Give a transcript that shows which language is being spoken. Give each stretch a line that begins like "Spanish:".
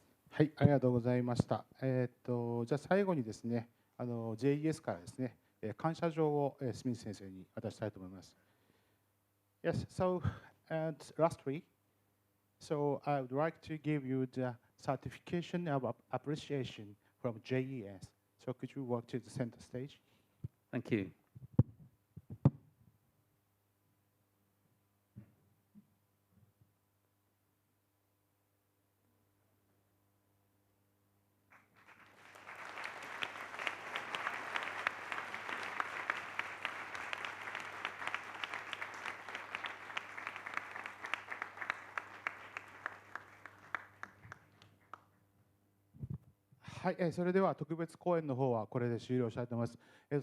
Japanese: はい、ありがとうございます。はい、ありがとうございました。じゃあ最後にですね、JES からですね、感謝状をスミス先生に渡したいと思います。
English: Yes, so and lastly, so I would like to give you the certification of appreciation from JES. So could you walk to the center stage? Thank you.
Japanese: 「はい、それでは特別講演の方はこれで終了したいと思います。